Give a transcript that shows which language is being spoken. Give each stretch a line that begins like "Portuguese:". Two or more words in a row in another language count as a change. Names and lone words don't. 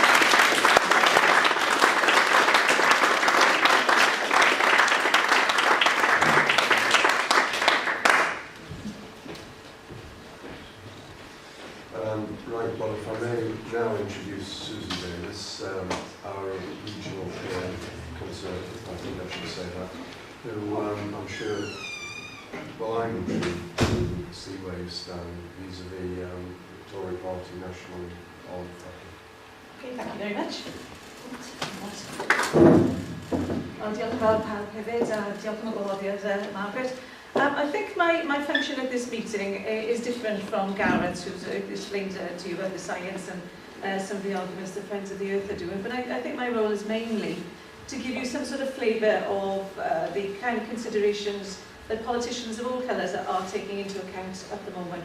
English: Right, well, if I may now introduce Susan Davis, our regional Conservative, I think I should say that, who I'm sure, well, I'm in Seaway stand vis-a-vis the Tory Party national on fracking. Okay, thank you very much. Well,
Welsh: diolch yn fawr pawb hefyd, a diolch yn gwahoddiad, Margaret.
English: I think my function at this meeting is different from Gareth, who's explained to you about the science and some of the arguments that Friends of the Earth are doing. But I think my role is mainly to give you some sort of flavour of the kind of considerations that politicians of all colours are taking into account at the moment.